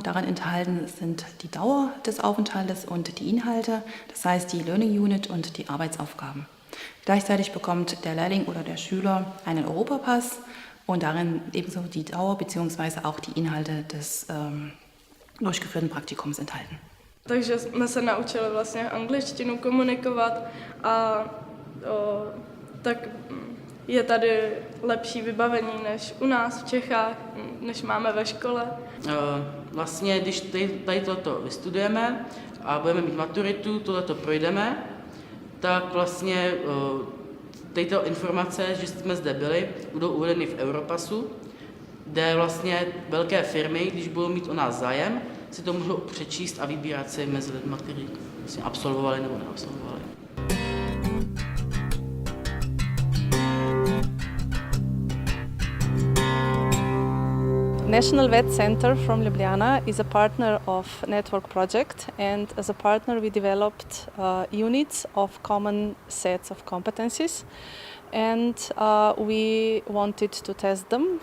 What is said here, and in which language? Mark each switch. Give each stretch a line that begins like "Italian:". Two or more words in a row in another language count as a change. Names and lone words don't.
German: Daran enthalten sind die Dauer des Aufenthaltes und die Inhalte, das heißt die
English: Learning Unit
German: und die Arbeitsaufgaben. Gleichzeitig bekommt der Lehrling oder der Schüler einen Europapass und darin ebenso die Dauer bzw. auch die Inhalte des durchgeführten Praktikums enthalten.
Czech: Takže jsme se naučili vlastně angličtinu komunikovat a tak je tady lepší vybavení než u nás v Čechách, než máme ve škole. Vlastně, když tady toto vystudujeme a budeme mít maturitu, tohleto projdeme, tak vlastně tyto informace, že jsme zde byli, budou uvedeny v Europasu, kde vlastně velké firmy, když budou mít o nás zájem, si to můžou přečíst a vybírat si mezi lidmi, kteří vlastně absolvovali nebo neabsolvovali.
English: National Vet Center from Ljubljana is a partner of Network Project, and as a partner we developed units of common sets of competencies, and we wanted to test them.